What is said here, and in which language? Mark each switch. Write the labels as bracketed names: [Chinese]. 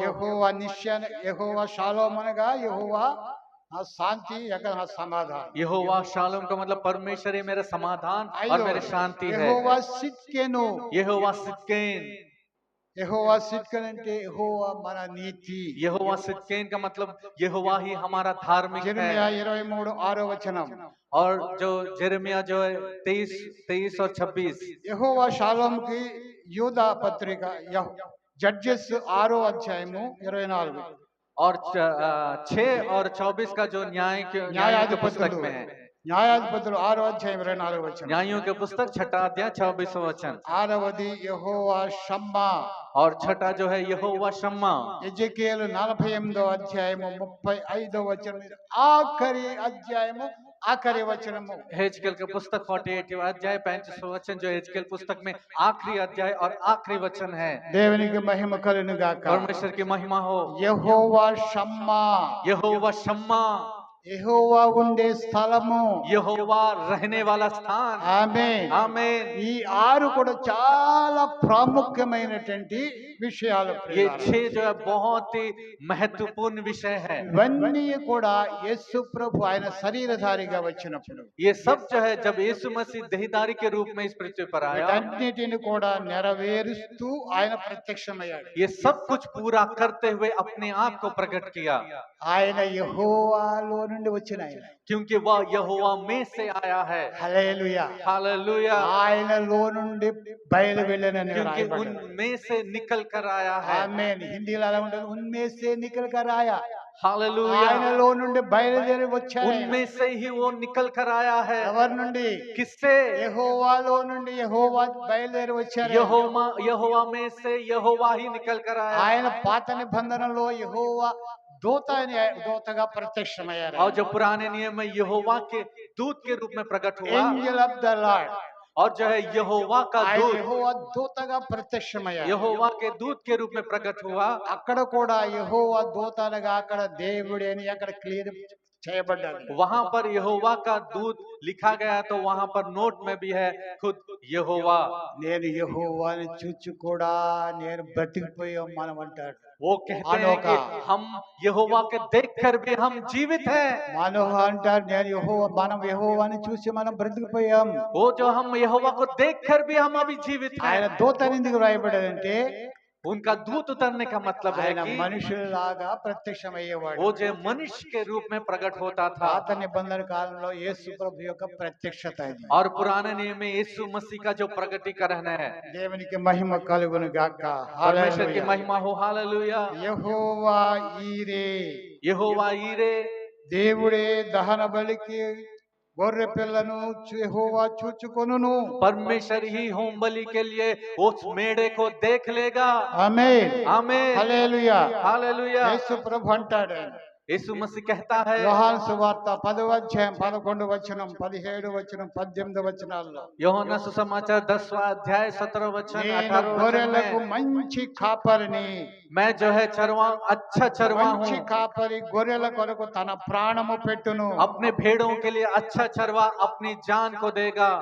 [Telugu] యెహోవా నిశ్చయ, యెహోవా షాలోమ్ అనగా యెహోవా నా శాంతి యొక్క నా సమాధానం. [Hindi] यहोवा शालोम का मतलब परमेश्वर ही मेरा समाधान और मेरी शांति है। [Telugu] యెహోవా సిద్కెను, [Hindi] यहोवा सिद्केन, [Telugu] యెహోవా సిద్కెన్ అంటే యెహోవా మన నీతి. [Hindi] यहोवा सिद्केन का मतलब यहोवा ही हमारा धार्मिक [Telugu] యెరెమయా [Hindi] है। [Telugu] 23:6 వచనం. [Hindi] और जो जेरेमिया जो है 23 और 26, [Telugu] యెహోవా షాలోమ్ కి యూదా పత్రిక జడ్జెస్ 6వ అధ్యాయము 24. [Hindi] और 6 और 24 का जो न्याय के पुस्तक में है। [Telugu] న్యాయాధిపతులు 6వ అధ్యాయం 24వ వచనం. [Hindi] न्यायों के पुस्तक 6 अध्याय 26वां वचन। [Telugu] 6వది యెహోవా షమ్మా. [Hindi] और 6 जो है यहोवा शम्मा। [Telugu] ఎజెకియేలు 48వ అధ్యాయము 35వ వచనం. ఆఖరి అధ్యాయము ఆఖరి వచనము. [Hindi] हेजकेल के पुस्तक 48वां अध्याय 35वां वचन, जो हेजकेल पुस्तक में आखिरी अध्याय और आखिरी वचन है। [Telugu] దేవునికి మహిమ కలుగును గాక. [Hindi] परमेश्वर की महिमा हो। [Telugu] యెహోవా షమ్మా, [Hindi] यहोवा शम्मा, [Telugu] యెహోవా ఉండే స్థలము. [Hindi] यहोवा रहने वाला स्थान। [Telugu] ఆమేన్. [Hindi] आमीन। [Telugu] ఈ 6 కూడా చాలా ప్రాముఖ్యమైనటువంటి విషయాలు. [Hindi] ये 6 जो है बहुत ही महत्वपूर्ण विषय है। [Telugu] ఇవన్నీ కూడా యేసు ప్రభు ఆయన శరీరధారిగా వచ్చినప్పుడు [Hindi] ये सब जो है जब यीशु मसीह देहधारी के रूप में इस पृथ्वी पर आया, [Telugu] వీటన్నిటిని కూడా నెరవేరుస్తూ ఆయన ప్రత్యక్షమయ్యాడు. [Hindi] ये सब कुछ पूरा करते हुए अपने आप को प्रकट किया, [Telugu] ఆయన యెహోవాలో నుండి వచ్చిన ఆయన. [Hindi] क्योंकि वह यहोवा में से आया है। [Telugu] హల్లెలూయా. [Hindi] हालेलुया। [Telugu] ఆయనలో నుండి బయలు వెళ్ళనని [Hindi] क्योंकि [Telugu] రాయబడింది. [Hindi] उनमें से निकल कर आया है। [Telugu] ఆమేన్. హిందీలో అలా ఉంటుంది, [Hindi] ఉన్మే సే నికల్ కర్ ఆయా. हालेलुया। [Telugu] ఆయనలో నుండి బయలుదేరి వచ్చాడు. [Hindi] उनमें से ही वो निकल कर आया है। [Telugu] ఎవరి నుండి? [Hindi] किससे? [Telugu] యెహోవాలో నుండి యెహోవా బయలుదేరి వచ్చారు. [Hindi] यहोवा में से यहोवा ही निकल कर आया। [Telugu] ఆయన పాత నిబంధనలో యెహోవా దూతగా ప్రత్యక్షమయ్యారు. [Hindi] और जो पुराने नियम में यहोवा के दूत के रूप में प्रकट हुआ, [English] Angel of the Lord. [Hindi] और जो है यहोवा का [Telugu] ఆయన [Hindi] दूत, [Telugu] యెహోవా దూతగా ప్రత్యక్షమయ్యారు. [Hindi] यहोवा के दूत के रूप में प्रकट हुआ। [Telugu] అక్కడ కూడా యెహోవా దూతనగా అక్కడ దేవుడే అని అక్కడ క్లియర్ చేయబడ్డాడు. [Hindi] वहां पर यहोवा का दूत लिखा गया, तो वहां पर नोट में भी है खुद यहोवा। [Telugu] నేను యెహోవాని చూచి కూడా నేను బ్రతికిపోయాం మనం అంటాడు. [Hindi] वो कहते हैं कि हम यहोवा के देखकर भी हम जीवित हैं। [Telugu] మనోహ అంటాడు, నేను మనం యెహోవాని చూసి మనం బ్రతికిపోయాం. [Hindi] वो जो हम यहोवा को देखकर भी हम अभी जीवित [Telugu] ఆయన [Hindi] हैं। [Telugu] దూత ఎందుకు రాయబడ్డాడంటే [Hindi] उनका दूत उतरने का मतलब है [Telugu] ఆయన [Hindi] कि [Telugu] మనుషులాగా ప్రత్యక్షమయ్యేవాడు. [Hindi] वो जो मनुष्य के रूप में प्रकट होता था। [Telugu] పాత నిబంధన కాలంలో యేసు ప్రభు యొక్క ప్రత్యక్షత ఇది. [Hindi] और पुराने नियम में यीशु मसीह का जो प्रकटीकरण है। [Telugu] దేవునికి మహిమ కలుగును గాక. [Hindi] परमेश्वर की [Telugu] హల్లెలూయా. [Hindi] महिमा हो। हालेलुया। [Telugu] యెహోవా ఈరే, [Hindi] यहोवा यीरे, [Telugu] దేవుడే దహన బలికి గొర్రె పిల్లను యెహోవా చూచుకొనును. [Hindi] परमेश्वर ही होम बलि के लिए उस मेढ़े को देख लेगा। [Telugu] ఆమేన్. [Hindi] आमीन। [Telugu] హల్లెలూయా. [Hindi] हालेलुया। [Telugu] యేసు ప్రభు అంటాడు, [Hindi] यीशु मसीह कहता है, [Telugu] యోహాను సువార్త 10వ అధ్యాయం 11 వచనం 17 వచనం 18 వచనాల్లో, [Hindi] యోహన్నా सुसमाचार 10वां अध्याय 17 वचन [Telugu] నేను [Hindi] 18 वचन [Telugu] గొర్రెలకు [Hindi] में, [Telugu] మంచి కాపరిని. [Hindi] मैं जो है चरवा, अच्छा चरवा [Telugu] మంచి [Hindi] हूँ। [Telugu] కాపరి గొర్రెల కొరకు తన ప్రాణము పెట్టును. [Hindi] अपने भेड़ों के लिए अच्छा चरवा अपनी जान को देगा।